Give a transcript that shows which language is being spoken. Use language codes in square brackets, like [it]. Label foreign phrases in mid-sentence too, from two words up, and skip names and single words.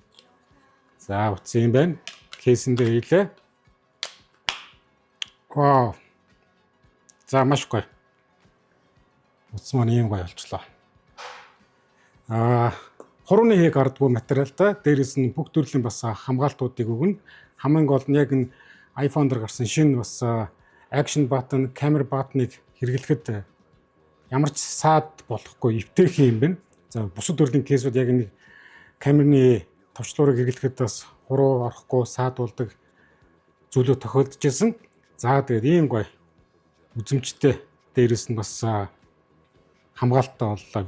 [mn] За утас юм байна. Кейсэн дээр хийлээ. Вау. За маш гоё. Утас маань ийм гоё болчлоо. Хурууны хийг ардгүй материалтай, дээрээс нь бүх төрлийн бас хамгаалтуудыг өгнө. Хамгийн гол нь яг энэ iPhone дээр гарсан шинэ бас [en] action button, camera button- [mn] ыг хэрэглэхэд ямар ч саад болохгүй эвтэйхэн юм байна. За бусад төрлийн кейсүүд яг нэг камерны товчлуурыг хэрэглэхэд бас хуруу орохгүй саад болдог зүйлүүд тохиолдож байсан. За тэгээд ийм гоё үзэмжтэй, дээрээс нь бас хамгаалттай боллоо.